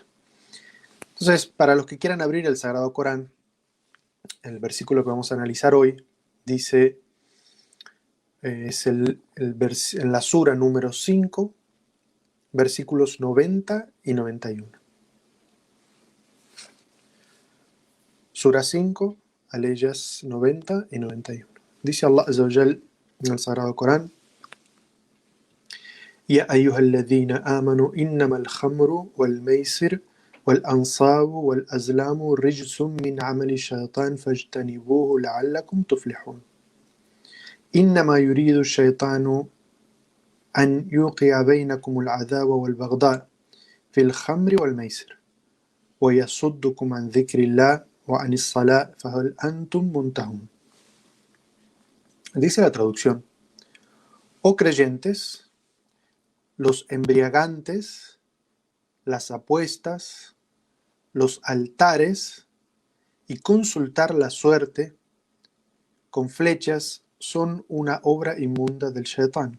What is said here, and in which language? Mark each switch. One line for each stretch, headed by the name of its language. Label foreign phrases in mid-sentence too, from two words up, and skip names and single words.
Spanish: Entonces, para los que quieran abrir el Sagrado Corán, el versículo que vamos a analizar hoy dice, es en la sura número 5, versículos 90 y 91. Sura 5, aleyas 90 y 91. Dice
Arabic: الله عز وجل
Spanish: en el Sagrado Corán:
Arabic: يا أيها الذين آمنوا إنما الخمر والميسر والأنصاب والأزلام رجس من عمل الشيطان فاجتنبوه لعلكم تفلحون. إنما يريد الشيطان أن يوقع بينكم العداوة والبغضاء في الخمر والميسر ويصدكم عن ذكر الله وعن الصلاة فهل أنتم منتهون.
Spanish: Dice la traducción: Oh creyentes, los embriagantes, las apuestas, los altares y consultar la suerte con flechas son una obra inmunda del Shaitán.